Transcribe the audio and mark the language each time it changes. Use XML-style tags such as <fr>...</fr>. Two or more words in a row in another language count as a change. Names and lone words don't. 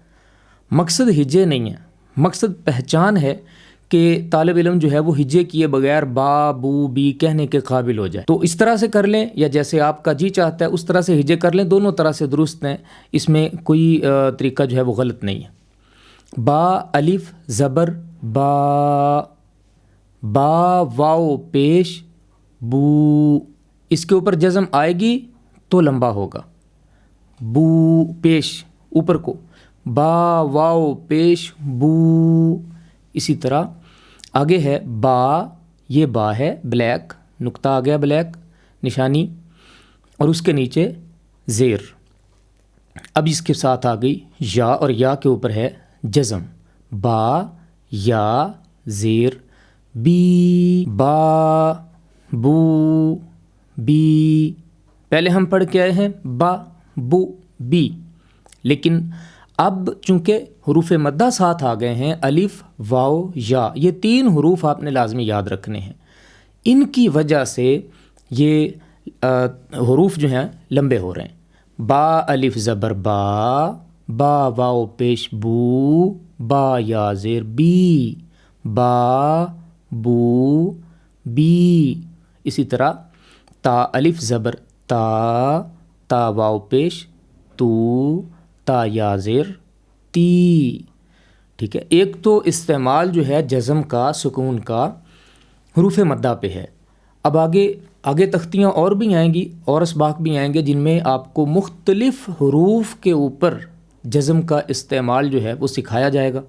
<ur>مقصد ہجے نہیں ہے، مقصد پہچان ہے کہ طالب علم جو ہے وہ ہجے کیے بغیر با بو بی کہنے کے قابل ہو جائے۔ تو اس طرح سے کر لیں یا جیسے آپ کا جی چاہتا ہے اس طرح سے ہجے کر لیں، دونوں طرح سے درست ہیں، اس میں کوئی طریقہ جو ہے وہ غلط نہیں ہے۔ با الف زبر با، با واو پیش بو، اس کے اوپر جزم آئے گی تو لمبا ہوگا، بو پیش اوپر کو، با واو پیش بو۔ اسی طرح آگے ہے با، یہ با ہے بلیک، نقطہ آ گیا بلیک نشانی، اور اس کے نیچے زیر۔ اب اس کے ساتھ آ گئی یا، اور یا کے اوپر ہے جزم، با یا زیر بی، با بو بی۔ پہلے ہم پڑھ کے آئے ہیں با بو بی، لیکن اب چونکہ حروف مدہ ساتھ آ گئے ہیں، الف، واو، یا، یہ 3 حروف آپ نے لازمی یاد رکھنے ہیں. ان کی وجہ سے یہ حروف جو ہیں لمبے ہو رہے ہیں. با الف زبر با، با واو پیش بو، با یا زیر بی، با بو بی. اسی طرح تا الف زبر تا، تا واو پیش تو، تا یا زیر تی. ٹھیک ہے، ایک تو استعمال جو ہے جزم کا، سکون کا حروف مدہ پہ ہے. اب آگے تختیاں اور بھی آئیں گی اور اسباق بھی آئیں گے جن میں آپ کو مختلف حروف کے اوپر جزم کا استعمال جو ہے وہ سکھایا جائے گا.</ur>